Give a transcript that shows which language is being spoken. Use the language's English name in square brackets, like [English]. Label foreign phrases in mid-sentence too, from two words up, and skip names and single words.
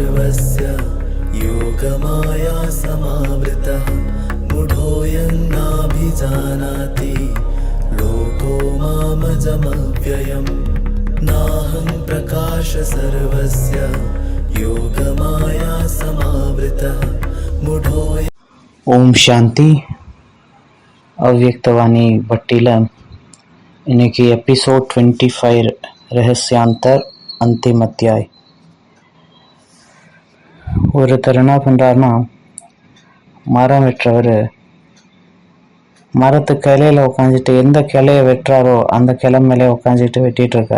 [Sanskrit] सर्वस्य योगमाया समावृतः मूढोऽयं नाभिजानाति लोको मामजमव्ययम् नाहं प्रकाश सर्वस्य योगमाया समावृतः मूढोऽयं. ॐ शान्ति. [Tamil] அவ்யக்தவாணி பட்டியில் இன்னைக்கு எபிசோட் 25 [Hindi] रहस्यांतर अंतिम अध्याय. [Tamil] ஒருத்தர் என்ன பண்ணுறாருன்னா, மரம் வெட்டுறவர் மரத்து கிளையில் உட்காந்துட்டு எந்த கிளையை வெட்டுறாரோ அந்த கிளை மேலே உட்காந்துட்டு வெட்டிகிட்டு இருக்காரு.